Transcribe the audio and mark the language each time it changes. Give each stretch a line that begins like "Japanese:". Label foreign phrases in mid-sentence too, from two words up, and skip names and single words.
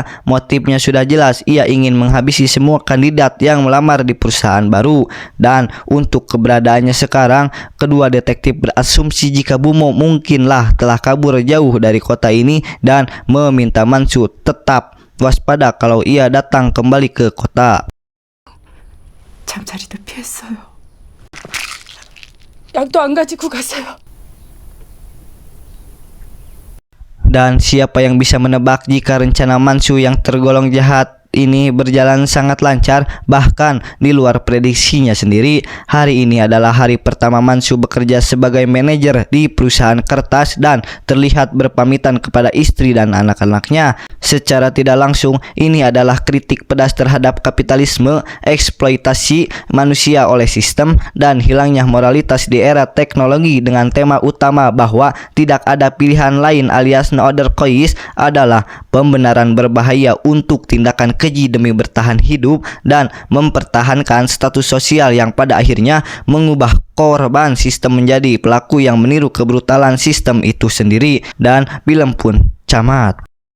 Indonesian: Motifnya sudah jelas, ia ingin menghabisi semua kandidat yang melamar di perusahaan baru. Dan untuk keberadaannya sekarang, kedua detektif berasumsi jika Bumo mungkinlah telah kabur jauh dari kota ini dan meminta Mansu tetap waspada kalau ia datang kembali ke kota.
Korean: 잠자리도 피했어요. 약도 안 가지고 가세요.
Indonesian: Dan siapa yang bisa menebak jika rencana Mansu yang tergolong jahat ini berjalan sangat lancar, bahkan di luar prediksinya sendiri. Hari ini adalah hari pertama Mansu bekerja sebagai manajer di perusahaan kertas dan terlihat berpamitan kepada istri dan anak-anaknya. Secara tidak langsung, ini adalah kritik pedas terhadap kapitalisme, eksploitasi manusia oleh sistem, dan hilangnya moralitas di era teknologi, dengan tema utama bahwa tidak ada pilihan lain alias
English: no other choice
Indonesian: adalah pembenaran berbahaya untuk tindakan keji demi bertahan hidup dan mempertahankan status sosial yang pada akhirnya mengubah korban sistem menjadi pelaku yang meniru kebrutalan sistem itu sendiri. Dan film pun camat.